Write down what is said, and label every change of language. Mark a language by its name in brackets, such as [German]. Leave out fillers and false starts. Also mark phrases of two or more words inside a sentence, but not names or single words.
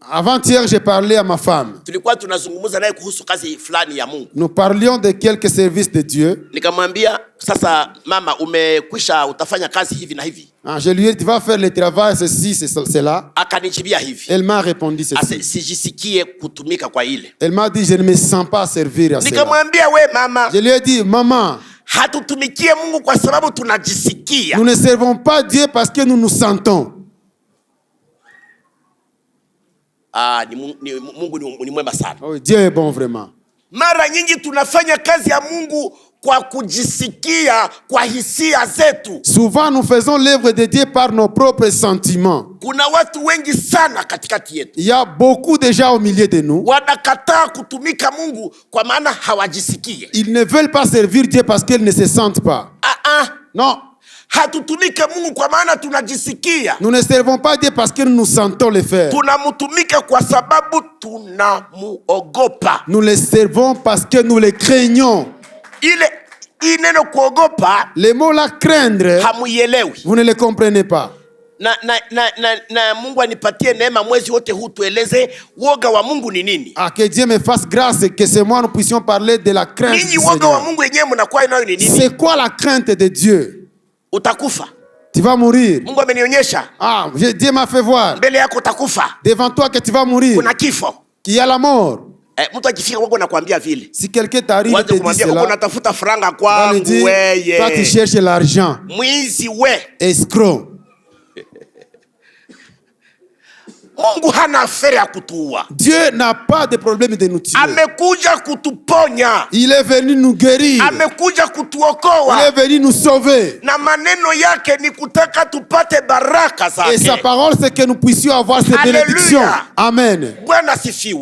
[French] Avant-hier j'ai parlé à ma femme. [Swahili] Tulikuwa tunazungumza naye kuhusu kazi fulani ya Mungu. [French] Nous parlions de quelques services de Dieu. [Swahili] Nikamwambia sasa mama umekwisha utafanya kazi hivi na hivi. [French] Je lui ai dit tu vas faire le travail ceci cela. [Swahili] Akanijibia hivi. [French] Elle m'a répondu ceci. [Swahili] Sijisikie kutumika kwa ile. [French] Elle m'a dit je ne me sens pas servir à cela. [Swahili] Nikamwambia we mama. [French] Je lui ai dit maman. [Swahili] Hatutumikie Mungu kwa sababu tunajisikia. [French] Nous ne servons pas Dieu parce que nous nous sentons. [Swahili] Mungu ni mwema sana. [French] Oh, Dieu est bon vraiment. [Swahili] Mara nyingi tunafanya kazi ya Mungu kwa kujisikia, kwa hisia zetu. [French] Souvent nous faisons l'œuvre de Dieu par nos propres sentiments. [Swahili] Kuna watu wengi sana katikati yetu. [French] Il y a beaucoup de gens au milieu de nous. [Swahili] Wanakataa kutumika Mungu kwa maana hawajisikie. [French] Ils ne veulent pas servir Dieu parce qu'ils ne se sentent pas. Non. [Swahili] Hatutumike Mungu kwa maana tunajisikia. [French] Nous ne servons pas Dieu parce que nous nous sentons le faire. [Swahili] Tunamtumika kwa sababu tunamuogopa. [French] Nous le servons parce que nous le craignons. [Swahili] Ile neno kuogopa. [French] Le mot là craindre. [Swahili] Hamuielewi. [French] Vous ne le comprenez pas. [Swahili] na Mungu anipatie neema mwezi wote huu tueleze woga wa Mungu ni nini. [French] Ah, que Dieu me fasse grâce et que ce mois nous puissions parler de la crainte du [Swahili] Ninyi woga wa [French] Seigneur. [Swahili] Mungu yenyewe mnakuwa nayo ni nini? [French] C'est quoi la crainte de Dieu? [Swahili] Utakufa. [French] Tu vas mourir. [Swahili] Mungu amenionyesha. [French] Ah, Dieu m'a fait voir. [Swahili] Mbele yako utakufa. [French] Devant toi que tu vas mourir. [Swahili] Kuna kifo. [French] Qu'il y a la mort. [Swahili] Mtu akifika kwako nakwambia vile. [French] Si quelqu'un t'arrive et te dit cela, [Swahili] unatafuta franga [French] va lui [Swahili] kwangu [French] dire, [Swahili] weye. [French] toi tu cherches l'argent. [Swahili] Mwizi we. [French] Escroc. [Swahili] Mungu hana afere ya kutuua. [French] Dieu n'a pas de problème de nous tuer. [Swahili] Amekuja kutuponya. [French] Il est venu nous guérir. [Swahili] Amekuja [French] Il [Swahili] kutuokoa. [French] est venu nous sauver. [Swahili] Na maneno yake ni kutaka tupate baraka zake. [French] Et sa parole, c'est que nous puissions avoir ces Alléluia. bénédictions. Amen. [Swahili] Bwana sifiwe.